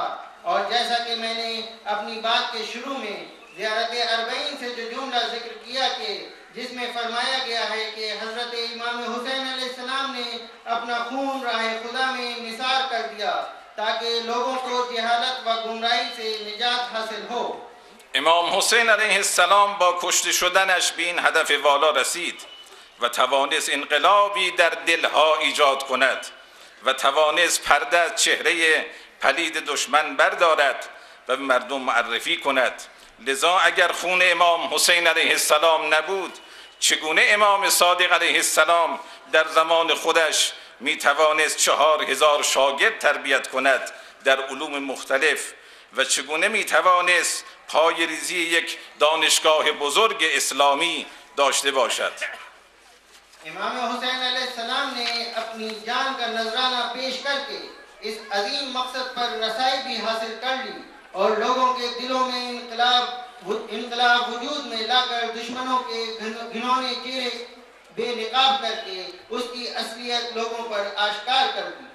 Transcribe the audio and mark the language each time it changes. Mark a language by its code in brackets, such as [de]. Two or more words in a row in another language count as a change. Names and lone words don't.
[ur] اور جیسا کہ میں نے اپنی بات کے شروع میں زیارت اربعین سے جو جملہ ذکر کیا کہ جس میں فرمایا گیا ہے کہ حضرت امام حسین علیہ السلام نے اپنا خون راہ خدا میں نثار کر دیا تاکہ لوگوں کو جہالت و گمراہی سے نجات حاصل ہو۔ [fa] امام حسین علیه السلام با کشته شدنش به این هدف والا رسید و توانست انقلابی در دلها ایجاد کند و توانست پرده از چهره پلید دشمن بردارد و به مردم معرفی کند. لذا اگر خون امام حسین علیه السلام نبود، چگونه امام صادق علیه السلام در زمان خودش می توانست 4000 شاگرد تربیت کند در علوم مختلف و چگونه می توانست پای ریزی یک دانشگاه بزرگ اسلامی داشته باشد. [ur] امام حسین علیہ السلام نے اپنی جان کا نذرانہ پیش کر کے اس عظیم مقصد پر رسائی بھی حاصل کر لی اور لوگوں کے دلوں میں انقلاب وجود میں لا کر دشمنوں کے گھنونے چہرے بے نقاب کر کے اس کی اصلیت لوگوں پر آشکار کر دی۔